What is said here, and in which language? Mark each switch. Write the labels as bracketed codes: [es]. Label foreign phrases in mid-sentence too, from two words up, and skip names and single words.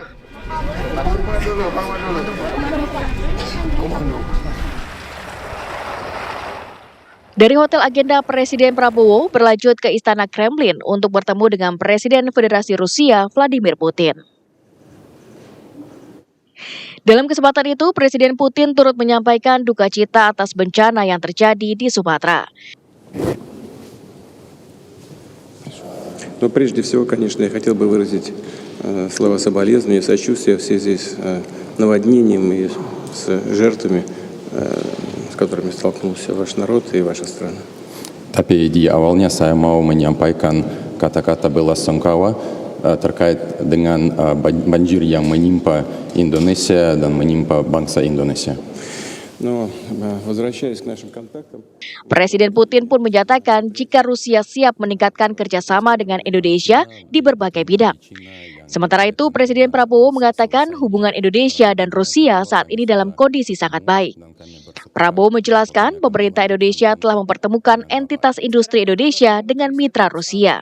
[id] Dari Hotel Agenda, Presiden Prabowo berlanjut ke Istana Kremlin untuk bertemu dengan Presiden Federasi Rusia Vladimir Putin. Dalam kesempatan itu, Presiden Putin turut menyampaikan duka cita atas bencana yang terjadi di Sumatera. [ru] Но прежде всего, конечно, я хотел бы выразить слова соболезнования и сочувствия в связи с наводнением и с жертвами, с которыми столкнулся ваш народ и ваша страна. [id] Tapi di awalnya saya mau menyampaikan kata-kata belasungkawa terkait dengan banjir yang menimpa Indonesia dan menimpa bangsa Indonesia. [ru] Но возвращаясь к нашим контактам. [id] Presiden Putin pun menyatakan jika Rusia siap meningkatkan kerjasama dengan Indonesia di berbagai bidang. Sementara itu, Presiden Prabowo mengatakan hubungan Indonesia dan Rusia saat ini dalam kondisi sangat baik. Prabowo menjelaskan pemerintah Indonesia telah mempertemukan entitas industri Indonesia dengan mitra Rusia.